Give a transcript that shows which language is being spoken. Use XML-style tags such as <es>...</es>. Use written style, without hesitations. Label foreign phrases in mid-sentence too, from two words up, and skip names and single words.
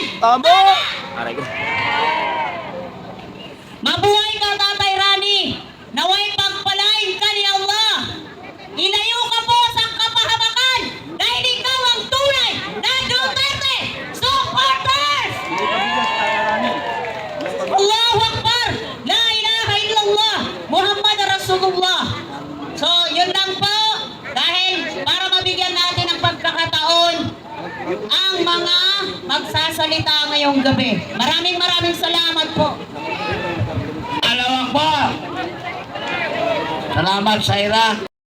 <tl>Tama! Mabuhay ka, Tatay Rani. Naway pagpalain ka ni Allah. Ilayo ka po sa kapahamakan dahil ikaw ang tunay na Duterte supporters.</tl> <ar>الله أكبر. لا إله إلا الله. محمد رسول الله.</ar> <tl>So, yun lang po. Dahil para mabigyan natin ng pagkakataon ang mga magsasalita ngayong gabi. Maraming salamat po.</tl> <ar>الله أكبر.</ar> <tl>Salamat, Saira.</tl>